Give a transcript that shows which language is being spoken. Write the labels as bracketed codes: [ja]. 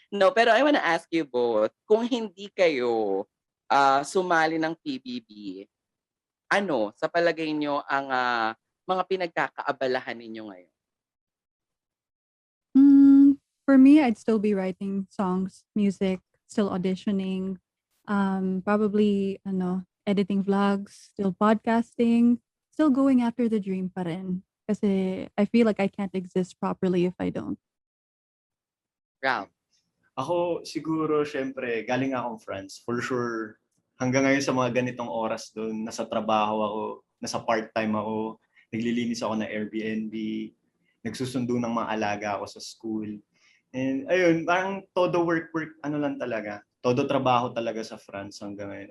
[tl] No, pero [en] I wanna ask you both, [tl] kung hindi kayo, sumali ng PBB, ano sa palagay niyo ang, mga pinagkakaabalahan ninyo ngayon? [en] For me, I'd still be writing songs, music, still auditioning, probably editing vlogs, still podcasting, still going after the dream [tl] pa rin. [en] Kasi I feel like I can't exist properly if I don't. Ralph? [tl] Ako siguro, syempre, galing akong France. For sure, hanggang ngayon sa mga ganitong oras doon, nasa trabaho ako, nasa part-time ako, naglilinis ako ng Airbnb, nagsusundo ng mga alaga ako sa school. And ayun, parang todo work, ano lang talaga, todo trabaho talaga sa France hanggang ngayon.